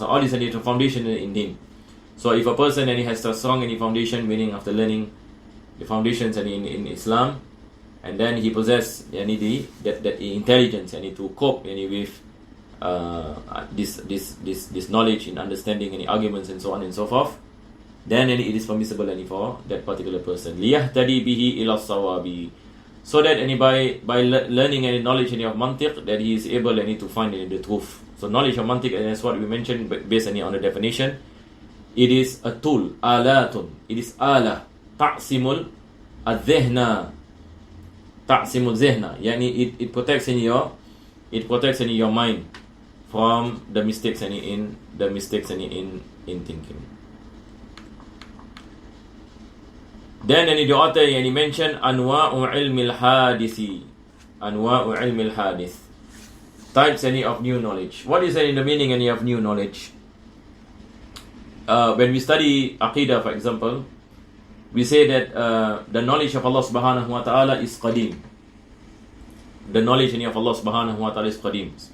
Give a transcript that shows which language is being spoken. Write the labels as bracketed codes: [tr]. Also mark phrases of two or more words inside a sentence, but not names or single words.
[en] All these are foundation in him. So if a person has a strong foundation, meaning after learning the foundations in Islam, and then he possesses that intelligence to cope with this knowledge in understanding any arguments and so on and so forth, then it is permissible for that particular person. [ar] ليهتدي به إلى الصواب, [en] so that by learning any knowledge of mantiq, that he is able to find the truth. So knowledge of mantiq, and that's what we mentioned based on the definition. It is a tool, alatun. It is [ar] آلة تعصم الذهن تعصم الذهن. [en] Yani it protects in your mind from the mistakes in thinking. Then the author mentioned [ar] أنواع علم الحادث أنواع علم الحادث, [en] types of new knowledge. What is the meaning of new knowledge? When we study aqidah, for example, we say that the knowledge of Allah [ar] سبحانه وتعالى [en] is qadim. The knowledge of Allah [ar] سبحانه وتعالى [en] is qadim.